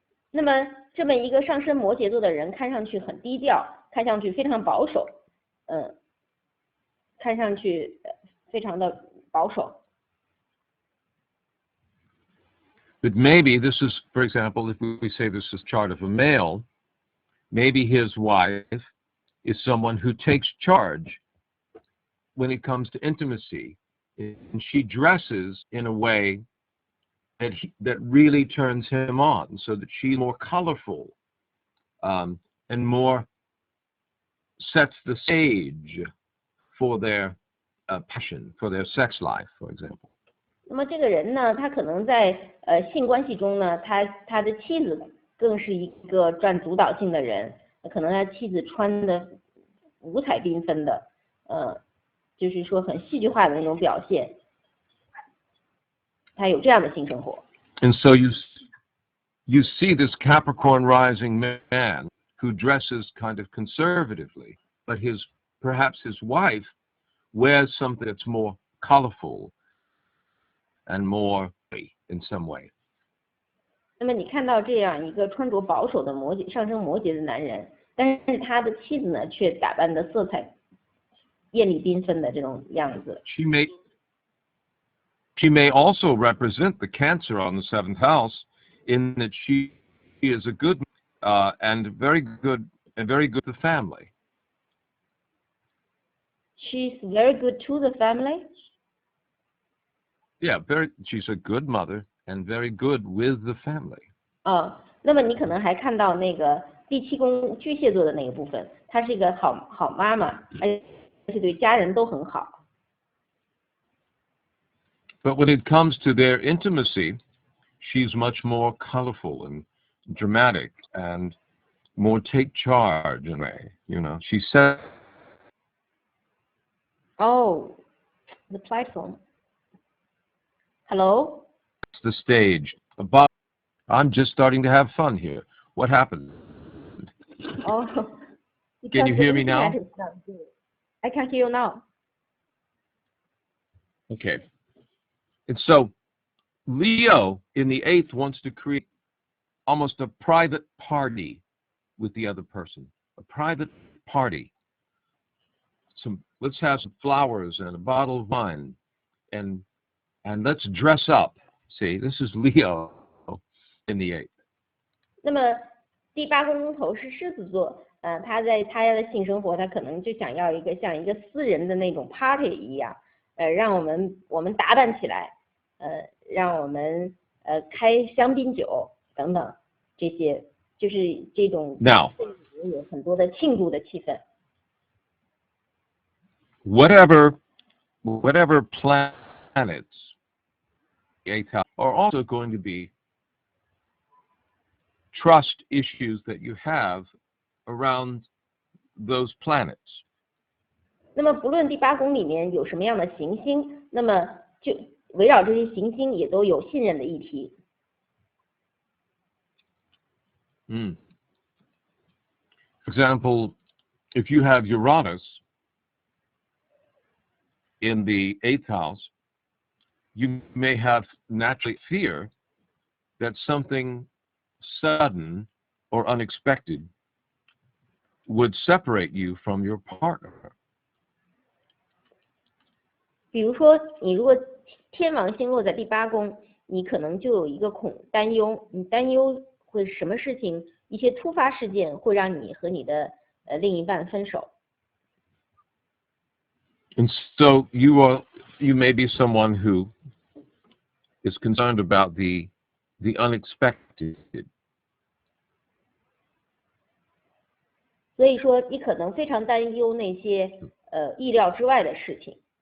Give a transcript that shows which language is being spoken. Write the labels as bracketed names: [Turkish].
[Chinese] 那么这么一个上升摩羯座的人，看上去很低调，看上去非常保守，看上去非常的保守。 [English] But maybe this is, for example, if we say this is chart of a male, maybe his wife is someone who takes charge when it comes to intimacy, and she dresses in a way that really turns him on, so that she's more colorful and more sets the stage for their passion, for their sex life, for example. [Chinese] 那么这个人呢，他可能在性关系中呢，他的妻子更是一个占主导性的人，可能他妻子穿的五彩缤纷的，就是说很戏剧化的那种表现，他有这样的性生活。 [English] And so you see this Capricorn rising man who dresses kind of conservatively, but perhaps his wife wears something that's more colorful and more in some way. [Chinese] 那么你看到这样一个穿着保守的上升摩羯的男人，但是他的妻子呢，却打扮的色彩艳丽缤纷的这种样子。 [English] She may also represent the Cancer on the 7th house, in that she is a good and very good to the family. She's very good to the family. Yeah, she's a good mother and very good with the family. [Chinese] 那么你可能还看到那个第7宫巨蟹座的那个部分，她是一个好妈妈，而且对家人都很好。 [English] But when it comes to their intimacy, she's much more colorful and dramatic and more take charge in a way. You know, she said. Oh, the platform. Hello? The stage. I'm just starting to have fun here. What happened? Oh, can you hear me now? I can hear you now. Okay. And so Leo in the 8th wants to create almost a private party with the other person. A private party. let's have some flowers and a bottle of wine, and let's dress up. See, this is Leo in the 8th. [Chinese] 那么第8宫头是狮子座，他在他的性生活，他可能就想要一个像一个私人的那种 party 一样，让我们打扮起来，让我们开香槟酒等等，这些就是这种 [English] Now [Chinese] 有很多的庆祝的气氛。 [English] Whatever planets the 8th house are also going to be trust issues that you have around those planets. [Chinese] 那么不论第8宫里面有什么样的行星，那么就围绕这些行星也都有信任的议题。 [English] For example, if you have Uranus in the 8th house, you may have naturally fear that something sudden or unexpected would separate you from your partner. [Chinese] 比如说，你如果天王星落在第8宫，你可能就有一个担忧，你担忧会什么事情，一些突发事件会让你和你的另一半分手。 [English] And so you may be someone who is concerned about the unexpected. [Chinese] 所以说，你可能非常担忧那些意料之外的事情。